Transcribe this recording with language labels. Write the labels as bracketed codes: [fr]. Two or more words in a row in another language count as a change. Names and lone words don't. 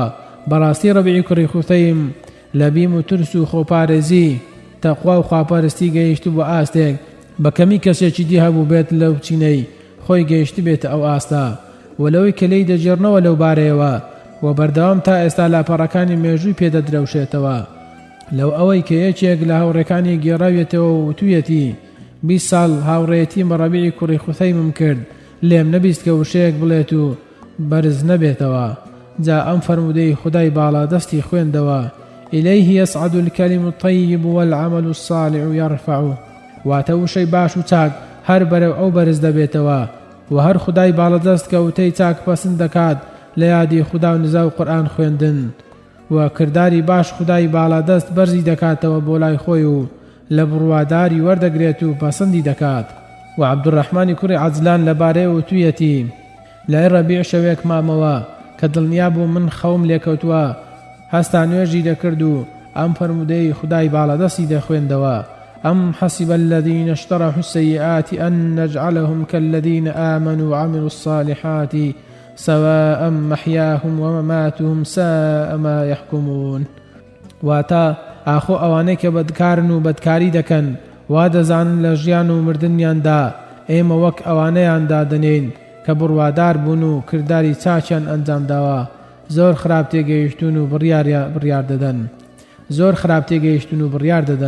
[ckb] بەڕاستی ڕەبیعی کوڕی خوسەیم لە بیم و ترس و خۆپارێزی، تەقوا و خواپەرستی گەیشت بۆ ئاستێک بە کەمی کەسێکی دی هەبوو بێت لەو چینەی خۆی گەیشت بێتە ئەو ئاستە، و لەوەی کە لی دەجێڕنەوە لەو بارەیەوە و بەردەوام تا ئێستا لاپەڕەکانی مێژووی پێدەدرەوشێتەوە. لەو ئەوەی کە یەکێک لە هاوڕێکانی گێڕاوێتەوە و توویەتی: 20 ساڵ هاوڕێتی بە ڕەبیعی کوڕی خوسەیمم کرد، لێم نەبیست کە وشەیەک بڵێت و بەرز نەبێتەوە. جا ئەم فەرمودەی خودای باڵا دەستی خوێندەوە: [ar] إليه يصعد الكلم الطيب والعمل الصالح يرفعه. [ckb] واتە وشەی باش و چاک هەر بەرەو ئەو بەرز دەبێتەوە و هەر خودای باڵەدەست کە وتەی چاک پەسند دەکات لە یادی خوددا و نزا و قورئان خوێندن. و کردداری باش خودای باڵادەست بەرزی دەکاتەوە بۆ لای خۆی و لە بڕواداری وەردەگرێت و پەسەندی دەکات. و عەبدوڕەحمانی کوڕی عەجلان لەبارەیە وتوویەتی: لای ڕەبیع شەوێک مامەوە کە دڵنیا بوو من خەوم لێکەوتووە، هەستا نوێژی دەکرد و ئەم فەرمودەی خودای باڵادەستی دەخوێندەوە: [ar] أم حسب الذين اشترحوا السيئات أن نجعلهم كالذين آمنوا وعملوا الصالحات سواء محياهم ومماتهم ساء ما يحكمون. [ckb] واتا ئاخۆ ئەوانەی کە بەدکارن و بەدکاری دەکەن وا دەزانن لە ژیان و مردنیاندا ئێمە وەک ئەوانەیاندا دەنێن کە بڕوادار بوون و کردداری چاچیان ئەنجامداوە، زۆر خراپ تێگەیشتون و بڕیار دەدەن.